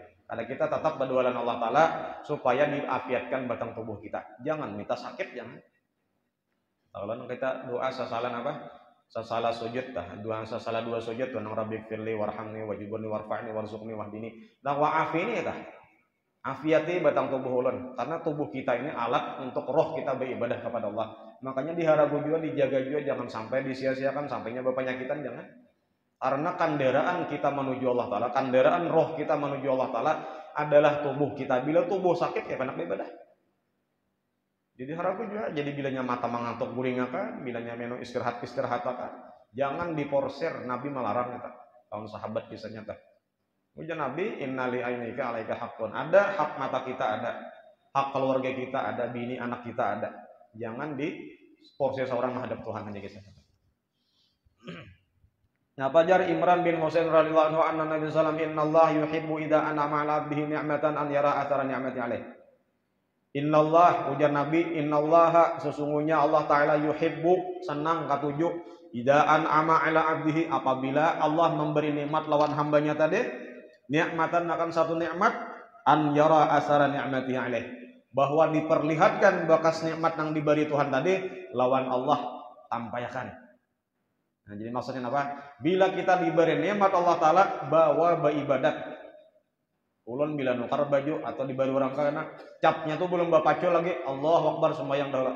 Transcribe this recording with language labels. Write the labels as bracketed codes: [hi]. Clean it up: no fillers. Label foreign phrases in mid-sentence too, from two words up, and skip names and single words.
[bjn] Kada kita tetap berdoa dengan Allah Taala supaya diafiatkan batang tubuh kita. Jangan minta sakit jangan. Kalau kita doa sasalan apa? Sasalah sujud dah. Sasalah dua sujud tuh nang [ar] رب اغفر لي وارحمني واجبرني وارفعني وارزقني واهدني. [bjn] Nah wa'afini tah. Afiati batang tubuh ulun karena tubuh kita ini alat untuk roh kita beribadah kepada Allah. Makanya diharagu juga dijaga juga jangan sampai disia-siakan sampainya berpenyakitan jangan. Karena kendaraan kita menuju Allah Taala, kendaraan roh kita menuju Allah Taala adalah tubuh kita. Bila tubuh sakit ya penak beribadah. Jadi haragu juga jadi bilanya mata mengantuk gulingakan, bilanya meno istirahat akan. Jangan diporsir, Nabi melarang kita. Tahun sahabat kisahnya tah. Ujar Nabi, [ar] إن لعينك عليك حقا. [bjn] Ada hak mata kita ada, hak keluarga kita ada, bini anak kita ada. Jangan diporsir seorang menghadap Tuhan aja kisah. [ar] Nah, pajar Imran bin Husain رضي الله عنه أن النبي صلى الله عليه وسلم إن الله يحب إذا أنعم على عبده نعمة أن يرى أثر نعمته عليه. [bjn] Innallah ujar Nabi innallaha sesungguhnya Allah Ta'ala yuhibbu senang katuju [ar] إذا أنعم على عبده [bjn] apabila Allah memberi nikmat lawan hambanya tadi nikmatan akan satu nikmat [ar] أن يرى أثر نعمته عليه [bjn] bahwa diperlihatkan bekas nikmat yang diberi Tuhan tadi lawan Allah tampaikan. Nah, jadi maksudnya apa? Bila kita diberi nikmat Allah Taala bawa beribadat. Ulun bila nukar baju atau diberi orang kana capnya tuh belum bapacul lagi [ar] الله أكبر [bjn] sembahyang dahulu.